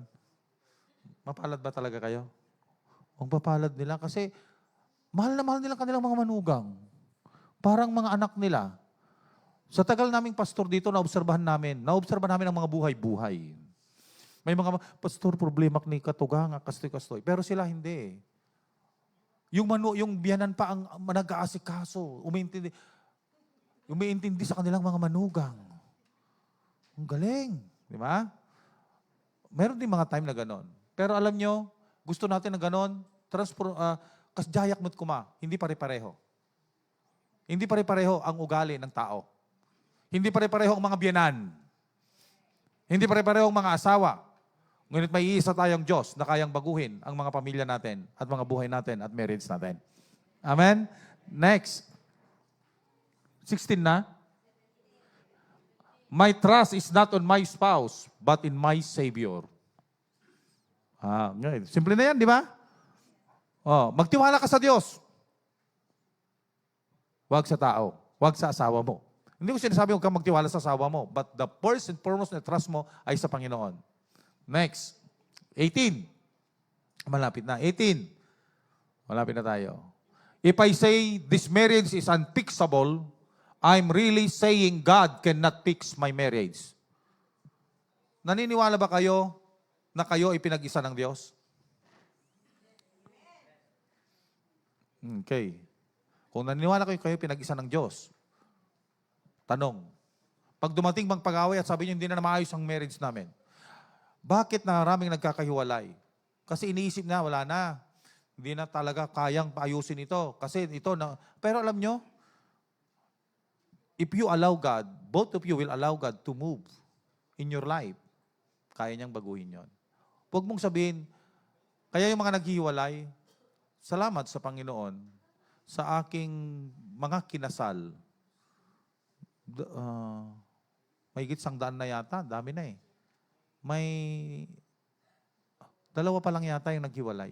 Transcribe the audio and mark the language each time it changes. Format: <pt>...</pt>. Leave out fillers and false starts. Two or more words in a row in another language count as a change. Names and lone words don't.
<tl>Mapalad ba talaga kayo? Ang papalad nila kasi mahal na mahal nila kanilang mga manugang. Parang mga anak nila. Sa tagal naming pastor dito, naobserbahan namin ang mga buhay-buhay. May mga, pastor, problema ni Katugang, kastoy-kastoy. Pero sila hindi. Yung biyanan pa ang nag-aasikaso, umiintindi sa kanilang mga manugang. Ang galing. Di ba? Meron din mga time na ganon. Pero alam nyo, gusto natin na ganon,</tl> <ilo>kasjayak mo't kuma,</ilo> <tl>hindi pare-pareho. Hindi pare-pareho ang ugali ng tao. Hindi pare-pareho ang mga biyanan. Hindi pare-pareho ang mga asawa. Ngunit may iisa tayong Diyos na kayang baguhin ang mga pamilya natin at mga buhay natin at marriage natin. Amen? Next. 16 na.</tl> <en>My trust is not on my spouse, but in my Savior.</en> <tl>Simple na yan, di ba? Magtiwala ka sa Diyos. Huwag sa tao. Huwag sa asawa mo. Hindi ko sinasabi huwag kang magtiwala sa asawa mo,</tl> <en>but the first and foremost</en> <tl>na trust mo ay sa Panginoon. Next. 18. Malapit na. 18. Malapit na tayo.</tl> <en>If I say this marriage is unfixable, I'm really saying God cannot fix my marriage.</en> <tl>Naniniwala ba kayo na kayo ay pinag-isa ng Diyos? Okay. Kung naniniwala kayo pinag-isa ng Diyos, tanong, pag dumating bang pag-away at sabi niyo hindi na maayos ang marriage namin, bakit maraming nagkakahiwalay? Kasi iniisip na, wala na. Hindi na talaga kayang paayusin ito. Kasi ito na. Pero alam nyo,</tl> <en>if you allow God, both of you will allow God to move in your life.</en> <tl>Kaya niyang baguhin yon. Huwag mong sabihin, kaya yung mga naghihiwalay, salamat sa Panginoon sa aking mga kinasal. Mahigit 100 na yata, dami na eh. May 2 pa lang yata yung naghiwalay.</tl>